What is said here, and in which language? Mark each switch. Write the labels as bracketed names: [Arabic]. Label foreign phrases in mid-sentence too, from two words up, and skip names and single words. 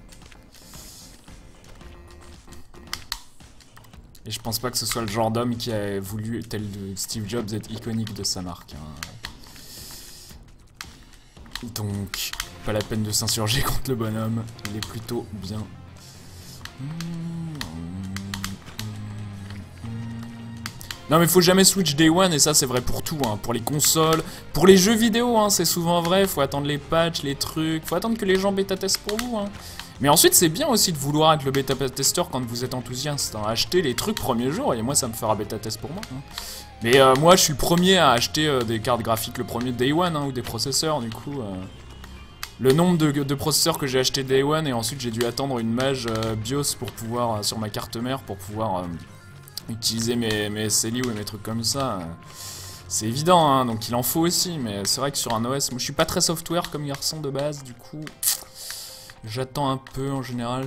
[French] Et je pense pas que ce soit le genre d'homme qui a voulu, tel de Steve Jobs, être iconique de sa marque. Hein. Donc, pas la peine de s'insurger contre le bonhomme. Il est plutôt bien. Non mais faut jamais [English] switch day one, [French] et ça c'est vrai pour tout, hein. Pour les consoles, pour les jeux vidéo, hein, c'est souvent vrai. Faut attendre les patchs, les trucs, faut attendre que les gens bêta-testent pour vous. Hein. Mais ensuite c'est bien aussi de vouloir être le bêta-testeur quand vous êtes enthousiaste. Hein. Acheter les trucs premier jour, et moi ça me fera bêta-test pour moi. Hein. Mais moi je suis le premier à acheter des cartes graphiques le premier [English] day one, [French] hein, ou des processeurs du coup. Le nombre de processeurs que j'ai acheté [English] day one, [French] et ensuite j'ai dû attendre une mage BIOS pour pouvoir, sur ma carte mère, pour pouvoir utiliser mes SLI ou mes trucs comme ça. C'est évident, hein, donc il en faut aussi, mais c'est vrai que sur un OS, moi je suis pas très software comme garçon de base, du coup j'attends un peu en général.